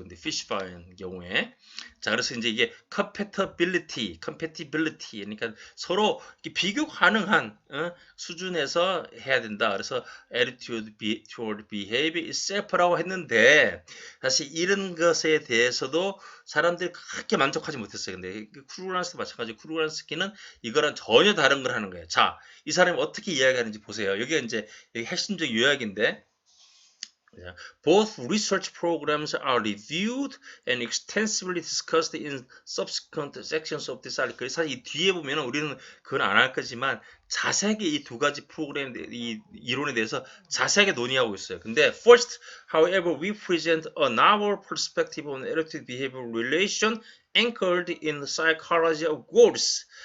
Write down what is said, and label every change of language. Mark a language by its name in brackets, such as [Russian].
[Korean] 근데 피시바인 경우에 자 그래서 이제 이게 compatibility 그러니까 서로 비교 가능한 수준에서 해야 된다. 그래서 [English] attitude toward behavior itself [Korean] 라고 했는데 사실 이런 것에 대해서도 사람들이 그렇게 만족하지 못했어요. 근데 크루란스도 마찬가지로 크루란스키는 이거랑 전혀 다른 걸 하는 거예요. 자, 이 사람이 어떻게 이야기하는지 보세요. 여기가 이제 핵심적 요약인데 [English] Both research programs are reviewed and extensively discussed in subsequent sections of this article. [Korean] 사실 이 뒤에 보면 우리는 그건 안 할 거지만 자세하게 이 두 가지 프로그램 이 이론에 대해서 자세하게 논의하고 있어요. 근데 [English] first, however, we present a novel perspective on attitude behavior relation anchored in the psychology of goals.